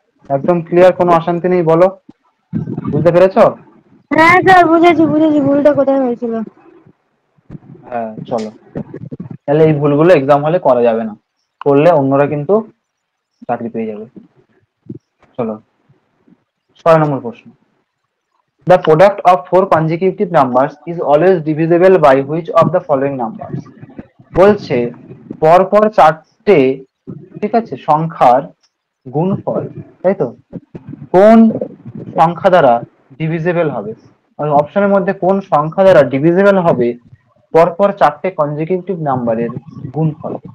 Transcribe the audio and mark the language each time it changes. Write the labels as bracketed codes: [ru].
[bn] একদম ক্লিয়ার, কোনো অশান্তি নেই, বলো। বুঝতে পেরেছো? হ্যাঁ স্যার, বুঝেছি বুঝেছি, ভুলটা কোথায় হয়েছিল। হ্যাঁ চলো, তাহলে এই ভুলগুলো এক্সাম হলে করা যাবে না, করলে অন্যরা কিন্তু চাকরি পেয়ে যাবে। চলো, 6 নম্বর প্রশ্ন। [en] The product of 4 consecutive numbers is always divisible by which of the following numbers? [bn] বলছে পরপর 4টে, ঠিক আছে, সংখ্যার গুণফল, তাই তো, কোন সংখ্যা দ্বারা ডিভিজিবল হবে? অপশনের মধ্যে কোন সংখ্যা দ্বারা ডিভিজিবল হবে পরপর 4টে কনজিকিউটিভ নাম্বারের গুণফল?